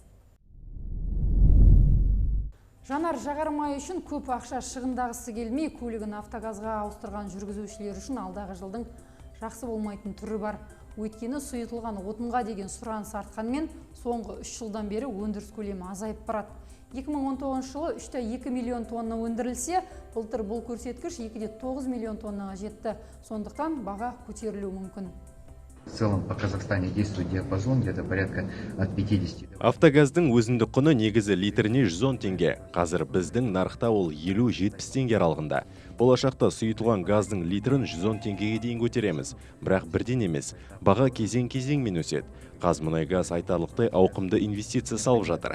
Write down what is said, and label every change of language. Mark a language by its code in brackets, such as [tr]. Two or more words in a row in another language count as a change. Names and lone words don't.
[kk] Жанар жағармайы үшін көп ақша шығындағысы келмей, көлігін автогазға ауыстырған жүргізушілер үшін алдағы жылдың жақсы болмайтын түрі бар. Өйткені сұйытылған отынға деген сұраныс артқанмен, соңғы 3 жылдан бері өндіріс көлемі азайып барады. 2019 жылы 3,2 миллион тонна өндірілсе, былтыр бұл көрсеткіш 2,9 миллион тоннаға жетті. Сондықтан баға көтерілуі мүмкін. [ru] В целом по Казахстане действует диапазон где-то порядка от 50. [kk] Автогаздың өзіндік құны негізі литріне 110 теңге. Қазір біздің нарықта ол 50-70 теңге аралығында. Болашақта сұйытылған газдың литрін 110 теңгеге дейін көтереміз. Бірақ бірден емес, баға кезең-кезеңмен өседі. Қазмұнайгаз айтарлықтай ауқымды инвестиция салып жатыр.